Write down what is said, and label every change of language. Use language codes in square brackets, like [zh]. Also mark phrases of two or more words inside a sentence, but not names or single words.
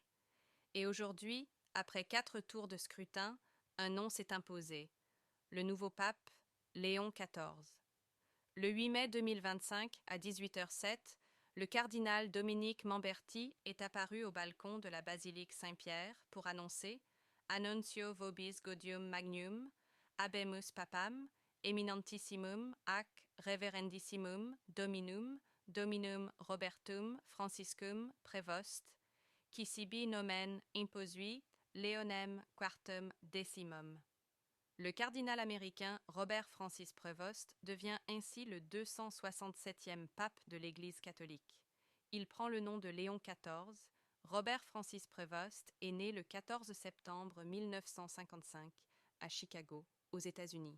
[fr] Et aujourd'hui, après 4 tours de scrutin, un nom s'est imposé. Le nouveau pape, Léon XIV. Le 8 mai 2025, à 18h07, le cardinal Dominique Mamberti est apparu au balcon de la basilique Saint-Pierre pour annoncer [la] Annuncio vobis gaudium magnum, habemus papam, eminentissimum ac reverendissimum dominum Robertum Franciscum Prevost, qui sibi nomen imposui Leonem quartum decimum. [fr] Le cardinal américain Robert Francis Prevost devient ainsi le 267e pape de l'Église catholique. Il prend le nom de Léon XIV. Robert Francis Prevost est né le 14 septembre 1955 à Chicago, aux États-Unis.